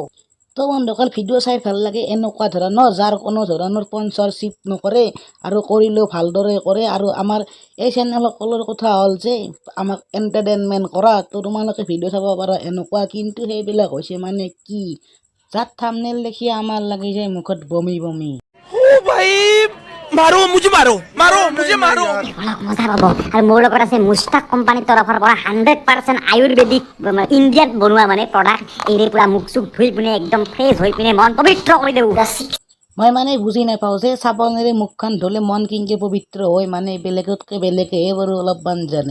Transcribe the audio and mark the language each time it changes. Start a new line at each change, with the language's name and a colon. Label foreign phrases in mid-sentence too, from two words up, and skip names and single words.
Assamese: তো বন্ধুসকল, ভিডিঅ' চাই ভাল লাগে এনেকুৱা ধৰণৰ, যাৰ কোনো ধৰণৰ স্পনচৰশ্বিপ নকৰে আৰু কৰিলেও ভালদৰে কৰে। আৰু আমাৰ এই চেনেলসকলৰ কথা হ'ল যে আমাক এণ্টাৰটেইনমেণ্ট কৰা। তো তোমালোকে ভিডিঅ' চাব পাৰা এনেকুৱা, কিন্তু সেইবিলাক হৈছে মানে কি, যাত থাম্বনেইল দেখি আমাৰ লাগি যায় মুখত বমি।
Hindi: भाई मारो मुझे
Assamese: অলপ মজা পাব। আৰু মোৰ লগত আছে মুস্তাক কোম্পানীৰ তৰফৰ পৰা 100% আয়ুৰ্বেদিক ইণ্ডিয়াত বনোৱা মানে প্ৰডাক্ট। এৰে পুৰা মুখ চুখ ধুই পিনে একদম ফ্ৰেছ হৈ পিনে মন পবিত্ৰ কৰি দেওঁ। মই মানে বুজি নাপাওঁ যে চাবোনেৰে মুখখন ধুলে মন কেনেকৈ পবিত্ৰ হয়, মানে বেলেগতকৈ বেলেগেহে বাৰু অলপমান জানে।